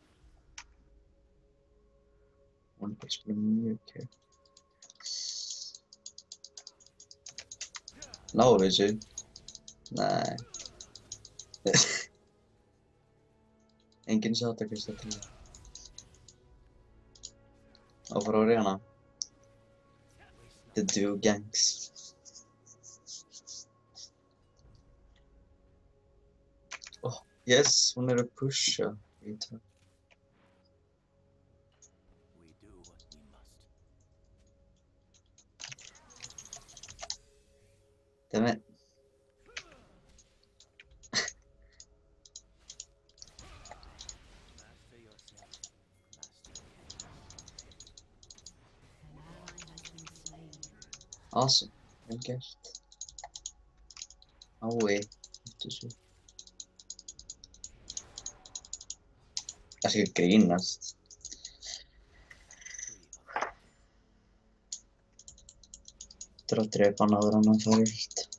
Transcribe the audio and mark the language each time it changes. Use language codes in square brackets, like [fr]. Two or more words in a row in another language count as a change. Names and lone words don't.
[is] Hún er bara að spila mjög kjör. Náðu þessu? Nei. Enginn sá þetta, Kristó, til það. Og frá Orianna. [en] The duo gangs. Oh, yes, [is] hún er að pusha. [en] We do what we must. Damn it. Master yourself, master Awesome. [is] Vel gert. Ái. Þessu. Það sé ekki grínast. Þetta að drepa hann áður en hann fær illt.